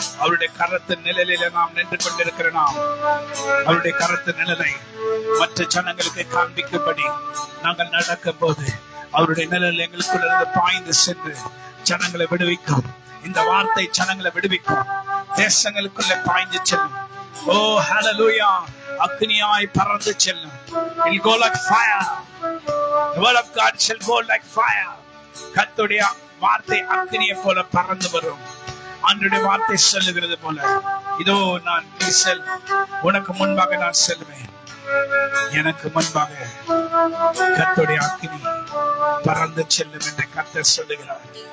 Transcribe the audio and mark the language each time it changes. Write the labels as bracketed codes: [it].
[ta] அவருடைய கரத்தின் நிழலில நாம் நின்று கொண்டிருக்கிற நாம் அவருடைய கரத்தின் நிழலை மற்ற ஜனங்களுக்கு காண்பிக்கும்படி நாங்கள் நடக்கும் போது அவருடைய நிழல் எங்களுக்குள்ள பாய்ந்து சென்று ஜனங்களை விடுவிக்கும். இந்த வார்த்தை ஜனங்களை விடுவிக்கும், தேசங்களுக்குள்ள பாய்ந்து செல்லும். ஓ ஹalleluya, அக்னியாய் பறந்து செல்லும். [en] It go like fire. The word of God shall go like fire. [ta] கர்த்தருடைய வார்த்தை அக்னியை போல பறந்து வரும். ஆண்டவருடைய வார்த்தை சொல்லுகிறது போல, இதோ நான் நீ செல், உனக்கு முன்பாக நான் செல்வேன். எனக்கு முன்பாக கர்த்தருடைய அக்னி பறந்து செல்லும் என்று கர்த்தர் சொல்லுகிறார்.